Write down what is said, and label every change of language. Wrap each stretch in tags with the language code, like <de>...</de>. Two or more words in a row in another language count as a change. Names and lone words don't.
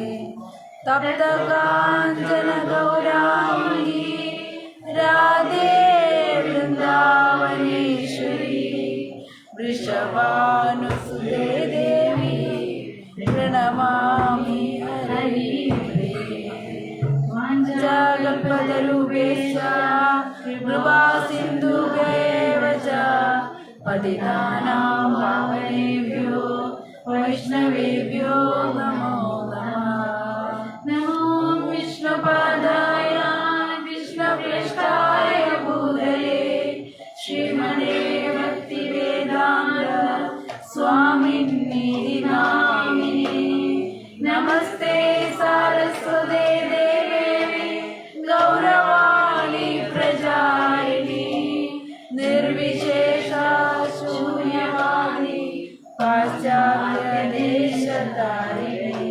<sa>തപ്തകാഞ്ചന ഗൗരാംഗീ രാധേ വൃന്ദാവനേശ്വരി വൃഷഭാനുസുതേ ദേവി പ്രണമാമി ഹരിപ്രിയേ. വാഞ്ചാകൽപതരൂപേശ കൃപാസിന്ധുഭ്യേവ ച പതിതാനാം പാവനേഭ്യോ വൈഷ്ണവേഭ്യോ നമോ നമഃ. നമോ വിഷ്ണുപാദായ വിഷ്ണുപ്രേഷ്ഠായ ഭൂതലേ ശ്രീമതേ ഭക്തിവേദാന്ത സ്വാമിനീ നാമിനേ. നമസ്തേ സാരസ്വതേ ദേവേ ഗൗരവാണി പ്രചാരിണി നിർവിശേഷ ശൂന്യവാദി പാശ്ചാത്യദേശധാരിണി.</sa>